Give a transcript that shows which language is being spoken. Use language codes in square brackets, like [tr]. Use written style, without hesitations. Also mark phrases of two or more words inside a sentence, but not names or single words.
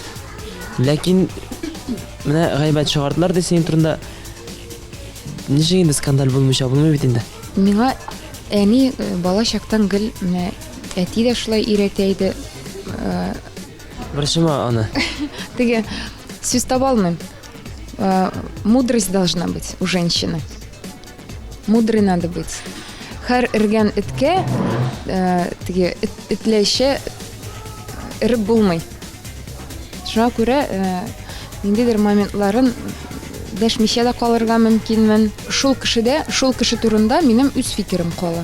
[tt] Ләкин менә гайбәт чыгардылар ди синең турында. Ничек инде скандаль булмыйча булмый бит инде. Миңа әни бала чактан гел менә әти дә шулай өйрәтә иде. Бершема аны. Теге сүз таба алмыйм. [ru] Мудрость должна быть у женщины. Мудрой надо быть. [tt] Һәр өргән эткә теге этләшә иреп булмый. Шуңа күрә ниндидер моментларын дәшмичә дә калырга мөмкинмен. Шул кеше турында минем үз фикерем кала.